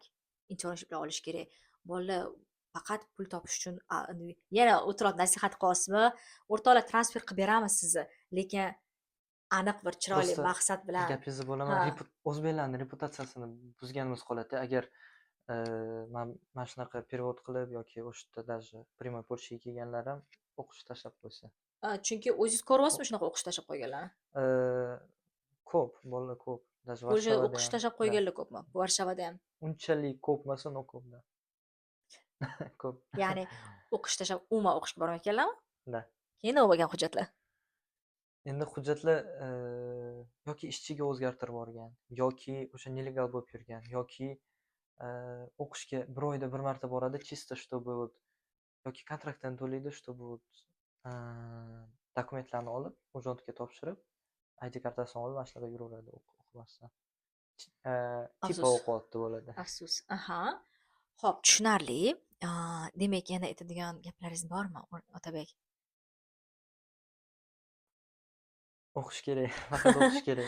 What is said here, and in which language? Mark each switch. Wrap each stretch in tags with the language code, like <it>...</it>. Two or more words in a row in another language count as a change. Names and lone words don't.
<uz>Internshiplar olish kerak. Bolalar faqat pul topish uchun yana o'tirib nasihat qilyapsizmi? O'rtoqlar, transfer qilib beramiz sizni, lekin aniq bir chiroyli Просто maqsad bilan. gapingizni bo'laman. Ha. O'zbeklarning reputatsiyasini buzganimiz qoladi. Agar mana shunaqa перевод qilib yoki o'sha yerda</uz> <ru>даже прямой</ru> <uz>Polshaga kelganlar ham o'qishni tashlab qo'ysa. Chunki o'zingiz ko'ryapsizmi shunaqa o'qish tashlab qo'yganlarni? Ko'p, bolalar ko'p. Даже Polshada Varshavada o'qish ham. tashlab Да. qo'yganlar ko'pmi? Varshavada ham. Unchalik ko'p emas, но ko'p-da. Ko'p. Ya'ni o'qish tashlab umuman o'qishga bormayotganlarmi? Да. Keyin nima bo'lgan hujjatlar? Endi hujjatlar yoki ishchiga o'zgartirib yuborgan, yoki o'sha nelegal bo'lib yurgan, yoki o'qishga bir oyda bir marta boradi,</uz> <ru>чисто чтобы вот</ru> <uz>yoki kontraktdan to'laydi,</uz> <ru>чтобы вот</ru> <uz>dokumentlarni olib, ujodga topshirib, ID kartasini olib, mana shunaqa yuraveradi o'qimasdan. Tipa Afsus. o'qiyapti bo'ladi. Afsus. Aha. Xo'p, tushunarli. Demak, yana aytadigan gaplaringiz bormi, Otabek? O'qish kerak, faqat o'qish kerak.</uz>